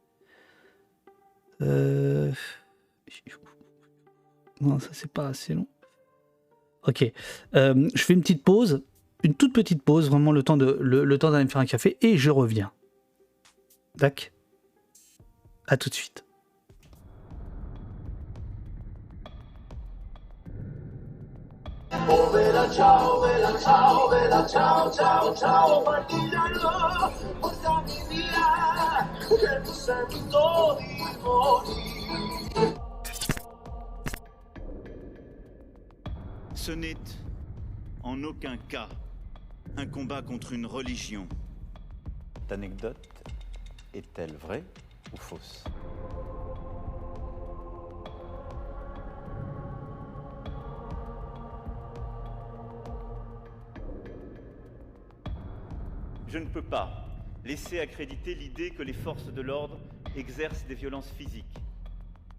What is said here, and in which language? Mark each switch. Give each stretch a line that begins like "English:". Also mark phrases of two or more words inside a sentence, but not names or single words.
French: Non, ça c'est pas assez long. Ok. Je fais une petite pause. Une toute petite pause, vraiment le temps d'aller me faire un café et je reviens. D'accord ? À tout de suite.
Italian: Oh bella ciao, ciao, ciao, ciao, partigiano, portami via, che mi sento di morire.
French: Ce n'est en aucun cas un combat contre une religion. Cette anecdote est-elle vraie ou fausse ? Je ne peux pas laisser accréditer l'idée que les forces de l'ordre exercent des violences physiques.